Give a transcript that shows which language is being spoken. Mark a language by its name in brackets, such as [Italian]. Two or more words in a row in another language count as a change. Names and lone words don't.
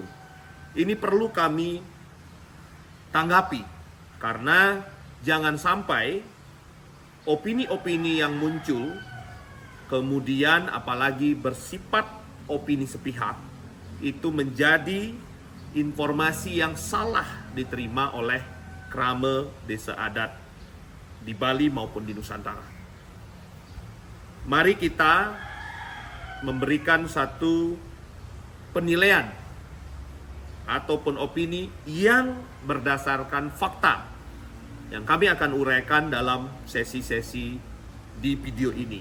[Indonesian] Ini perlu kami tanggapi, karena jangan sampai opini-opini yang muncul kemudian apalagi bersifat opini sepihak itu menjadi informasi yang salah diterima oleh krama desa adat di Bali maupun di Nusantara. Mari kita memberikan satu penilaian ataupun opini yang berdasarkan fakta yang kami akan uraikan dalam sesi-sesi di video ini.